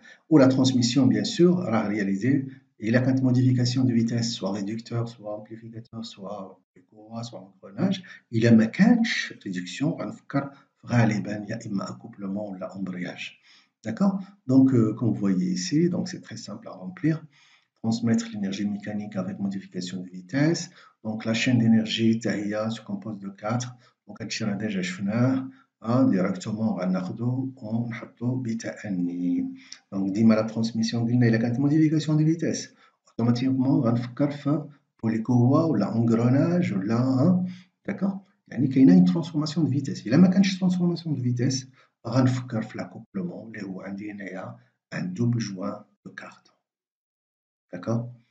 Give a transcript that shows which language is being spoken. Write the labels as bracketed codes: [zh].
[fr] Ou la transmission, bien sûr, réalisée. Et la modification de vitesse, soit réducteur, soit amplificateur, soit courroie, soit engrenage, il y a une réduction, il y a un accouplement ou l'embrayage. D'accord? Donc, comme vous voyez ici, donc c'est très simple à remplir. Transmettre l'énergie mécanique avec modification de vitesse. Donc, la chaîne d'énergie TAIA se compose de 4. [ar] Donc, هادشي déjà شفناه directement غناخدو ونحطو بتأني. Donc, ديما la transmission قلنا إلا كانت [fr] modification de vitesse [ar] automatiquement غنفكر في بوليكوا ولا engrenage ولا d'accord. يعني كاينه [fr] une transformation de vitesse. [ar] إلا ما كانش transformation de vitesse غنفكر في l'accouplement اللي هو عندي هنايا [fr] un double joint de cardan. D'accord?